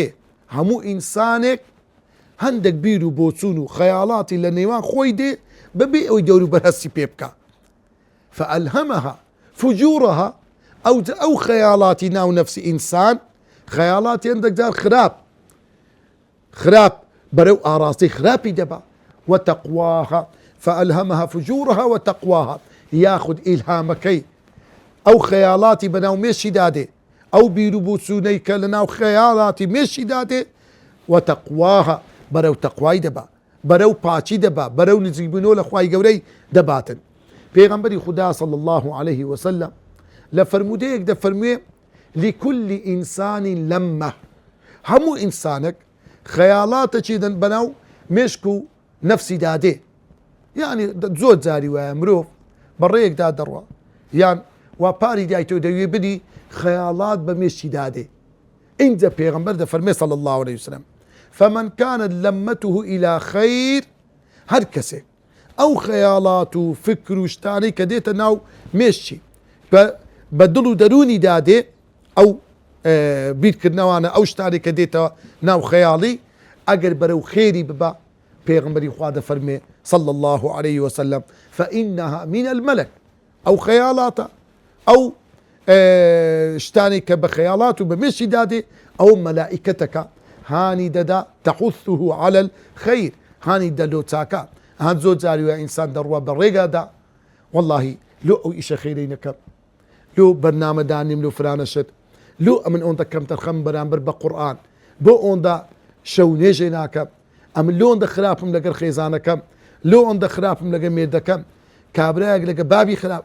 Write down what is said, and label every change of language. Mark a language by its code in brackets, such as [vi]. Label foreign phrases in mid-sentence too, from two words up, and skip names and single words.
[ckb] هەموو ئینسانێک هەندێک بیر و بۆچوون و خەیاڵاتی لە نێوان خۆی دێ بەبێ ئەوەی دەور و بەرهەستی پێ بکە. [ar] فألهمها فجورها [ckb] ئەو خەیاڵاتی ناو نەفسی ئینسان، خەیاڵاتی هەندێک جار خراپ بەرەو ئاڕاستی خراپی دەبا. [ar] وتقواها فألهمها فجورها وتقواها، [ckb] یاخود ئیلهامەکەی ئەو خەیاڵاتی بەناو مێشی دادێ، ئەو بیر و بۆچوونەی کە لە ناو خەیاڵاتی مێشی دادێ، وتقواها بەرەو تەقوای دەبا، بەرەو پاچی دەبا، بەرەو نزیکبوونەوە لە خوای گەورەی دەباتن. پێغەمبەری خوددا [ar] صلی الله عليه وسلم [ckb] لە فەرمودەیەک دەفەرموێ لكل ئینسان لەمە، هەموو ئینسانێک خەیاڵاتێکی بەناو مێشک و نەفسی دادێ. یعنی زۆر جاری وایە مرۆڤ بەڕێیەکدا دەڕوا یان وا پاری دایتەوە دەوێ بدی خەیاڵات بە مێشی دادێ. ئینجا پێغەمبەر دەفەرمێ [ar] صلی الله عليه وسلم فمن كانت لمته إلى خير، [ckb] هەر کەسێک ئەو خەیاڵات و فکر و شتانەی کە دێتە ناو مێشی بە دڵ و دەرونی دادێ، ئەو بیرکردنەوانە ئەو شتانی کە دێتە ناو خەیاڵی ئەگەر بەرەو خێری ببە، پێغەمبەری خوا دەفەرمێ [ar] صلی الله عليه وسلم فإنها من الملك، [ckb] ئەو خەیاڵاتە ئەو شتانی کە بە خەیاڵات و بە مێشی دادێ ئەو مەلائیکەتەکە هانی دەدا [ar] تحثه على الخير، [ckb] هانی دەلۆ چاکە. هەن زۆر جاری وایە ئینسان دەڕوا بە ڕێگادا واللهی لۆ ئەو ئیشە خێرەی نەکەم، لۆ بەرنامەدانیم لۆ فرانەشت، لۆ ئەمن ئەوەندە کەم تەرخەم بەرامبەر بە قورئان، بۆ ئەوەندە شەو نێژێ ناکەم، ئەمن لۆ ئەوەندە خراپم لەگەر خێزانەکەم، لۆ ئەوەندە خراپم لەگەر مێردەکەم، کابرایەک لەگە بابی خراپ.